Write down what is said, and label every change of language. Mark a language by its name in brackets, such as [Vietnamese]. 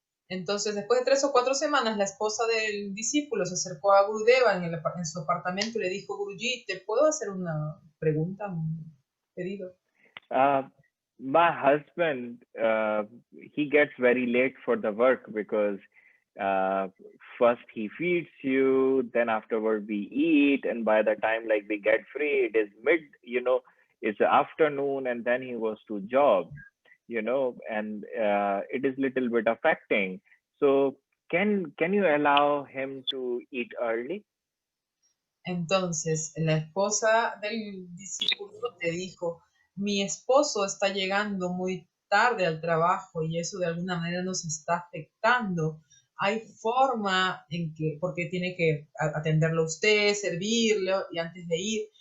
[Spanish] entonces después de 3 o 4 semanas, la esposa del discípulo se acercó a Gurudeva en su apartamento y le dijo, Guruji, ¿te puedo hacer una pregunta, un pedido? [English] My husband, he gets very late for the work because first he feeds you, then afterward we eat, and by the time like we get free, it is it's the afternoon, and then he goes to job, and it is little bit affecting. So can you allow him to eat early? [Spanish] Entonces, la esposa del discípulo le dijo, mi esposo está llegando muy tarde al trabajo y eso de alguna manera nos está afectando. Hay forma en que, porque tiene que atenderlo a usted, servirlo y antes de ir.